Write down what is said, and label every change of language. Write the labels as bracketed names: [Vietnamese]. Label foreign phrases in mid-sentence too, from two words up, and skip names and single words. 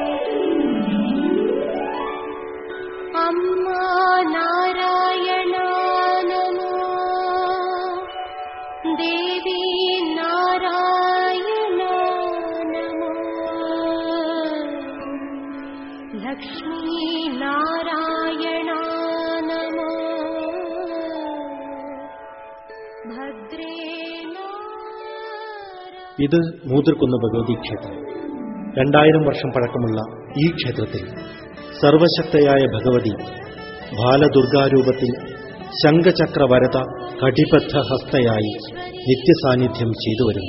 [Sanskrit] अम्मा नारायणा नमो, देवी नारायणा नमो, लक्ष्मी नारायणा नमो, भद्रे [Malayalam] ഇത് മൂതിർക്കുന്ന് ഭഗവതി ക്ഷേത്രം. 2000 വർഷം പഴക്കമുള്ള ഈ ക്ഷേത്രത്തിൽ സർവശക്തയായ ഭഗവതി ബാലദുർഗാരൂപത്തിൽ ശംഖചക്രവരത കടിബദ്ധഹസ്തയായി നിത്യസാന്നിധ്യം ചെയ്തുവരുന്നു.